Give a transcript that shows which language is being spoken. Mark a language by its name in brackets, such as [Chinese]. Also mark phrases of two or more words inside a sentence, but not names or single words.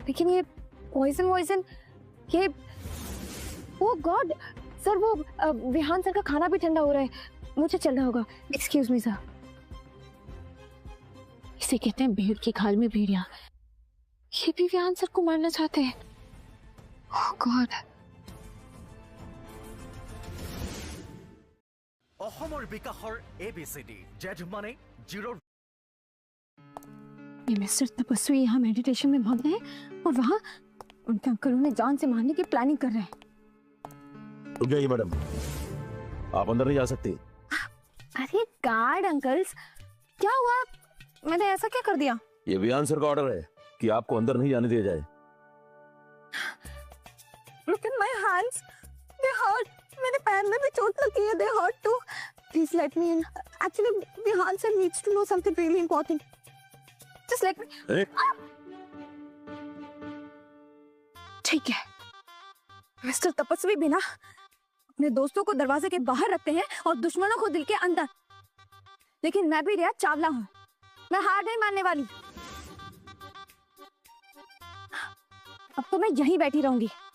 [Hindi] लेकिन ये पॉइजन, ये [English] oh God [Hindi] सर, वो विहान सर का खाना भी ठंडा हो रहा है, मुझे चलना होगा। [English] excuse me sir. [Hindi] इसे कहते हैं भेड़ की खाल में भेड़िया। ये भी विहान सर को मारना चाहते हैं। [English] oh God. [Assamese] অসমৰ বিকাশৰ ABCD, Z মানে 0। [Hindi] ये मिस्टर तपस्वी यहाँ मेडिटेशन में मग्न है और वहाँ उनके अंकल उन्हें जान से मारने की प्लानिंग कर रहे हैं। रुक जाइए मैडम, आप अंदर नहीं जा सकती। अरे [English] guard uncles, [Hindi] क्या हुआ? मैंने ऐसा क्या कर दिया? ये विहान सर का ऑर्डर है कि आपको अंदर नहीं जाने दिया जाए। [English] Look at my hands, they hurt. [Hindi] मेरे पैर में भी चोट लगी है, [English] they hurt too. Please let me in. Actually, विहान sir needs to know something really important. Just let me. [Hindi] ठीक है, मिस्टर तपस्वी भी ना अपने दोस्तों को दरवाजे के बाहर रखते हैं और दुश्मनों को दिल के अंदर। लेकिन मैं भी रिया चावला हूँ, मैं हार नहीं मानने वाली। अब तो मैं यहीं बैठी रहूंगी।